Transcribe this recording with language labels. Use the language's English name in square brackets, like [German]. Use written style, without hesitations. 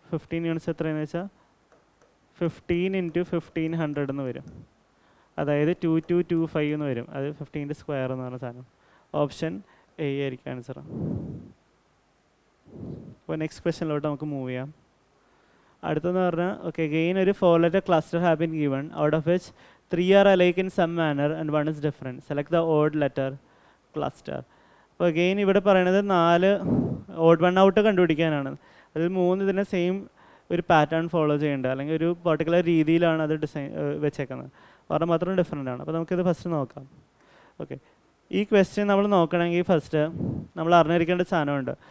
[Malayalam] 15 units എത്രയെന്ന് വെച്ചാൽ 15 × 1,500 എന്ന് വരും. അതായത് 2,225 എന്ന് വരും. അത് 15 സ്ക്വയർ എന്ന് പറഞ്ഞ സാധനം. ഓപ്ഷൻ എ ആയിരിക്കും ആൻസർ. അപ്പോൾ നെക്സ്റ്റ് ക്വസ്റ്റ്യനിലോട്ട് നമുക്ക് മൂവ് ചെയ്യാം. അടുത്തെന്ന് പറഞ്ഞാൽ ഓക്കെ, ഗെയിൻ ഒരു [English] 4 letter cluster have been given, out of which 3 are alike in some manner and 1 is different. Select the odd letter cluster. [Malayalam] അപ്പോൾ ഗെയിൻ ഇവിടെ പറയുന്നത് 4 ഓഡ് വൺ ഔട്ട് കണ്ടുപിടിക്കാനാണ്. അതിൽ 3 ഇതിനെ സെയിം ഒരു പാറ്റേൺ ഫോളോ ചെയ്യേണ്ടത്, അല്ലെങ്കിൽ ഒരു പർട്ടിക്കുലർ രീതിയിലാണ് അത് വെച്ചേക്കുന്നത്. പറഞ്ഞാൽ മാത്രം ഡിഫറെൻ്റ് ആണ്. അപ്പോൾ നമുക്കിത് ഫസ്റ്റ് നോക്കാം. ഓക്കെ, ഈ ക്വസ്റ്റ്യൻ നമ്മൾ നോക്കണമെങ്കിൽ ഫസ്റ്റ് നമ്മൾ അറിഞ്ഞിരിക്കേണ്ട സാധനമുണ്ട്.